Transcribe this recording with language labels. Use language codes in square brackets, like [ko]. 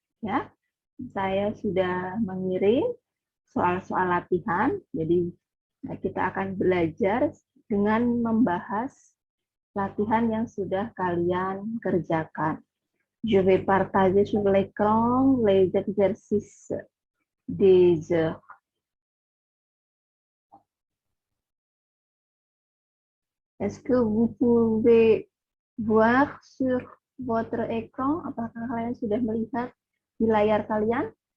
[id] Ya, saya sudah mengirim soal-soal latihan, jadi kita akan belajar dengan membahas latihan yang sudah kalian kerjakan. [fr] Je vais partager sur l'écran les exercices des heures. Est-ce que vous pouvez voir sur votre écran? [id] Apakah kalian sudah melihat di layar kalian?